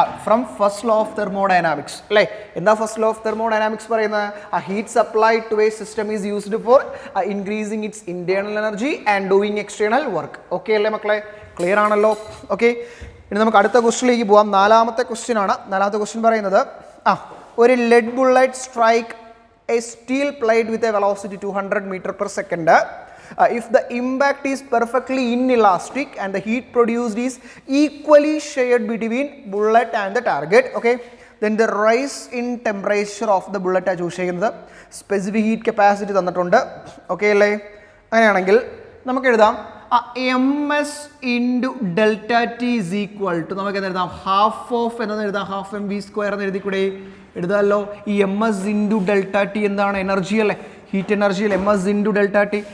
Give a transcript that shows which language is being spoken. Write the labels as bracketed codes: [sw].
[ml] From first law of thermodynamics അല്ലേ? എന്താ first law of thermodynamics പറയുന്നത്? [en] Heat supply to a system is used for increasing its internal energy and doing external work. [ml] Okay അല്ലേ മക്കളെ? Clear ആണല്ലോ? Okay. ഇനി നമുക്ക് അടുത്ത ക്വസ്റ്റിലേക്ക് പോവാം. നാലാമത്തെ ക്വസ്റ്റ്യൻ ആണ്. നാലാമത്തെ ക്വസ്റ്റ്യൻ പറയുന്നത് ഒരു [en] Lead bullet strike a steel plate with a velocity 200 meter per second. If the impact is perfectly inelastic and the heat produced is equally shared between bullet and the target, okay, then the rise in temperature of the bullet [ml] ആ choose ചെയ്യുന്നത്. Specific heat capacity തന്നിട്ടുണ്ട്. Okay അല്ലേ? അങ്ങനെയാണെങ്കിൽ നമുക്ക് എഴുതാം MS into delta T is equal to നമുക്ക് എന്ന് എഴുതാം? ഹാഫ് ഓഫ് എന്ന് എഴുതാം. ഹാഫ് MV സ്ക്വയർ എന്ന് എഴുതിക്കൂടെ? എഴുതാമല്ലോ. ഈ MS ഇൻറ്റു ഡെൽറ്റ ടി എന്താണ്? എനർജി അല്ലേ? ഹീറ്റ് എനർജി അല്ലേ? MS into delta T.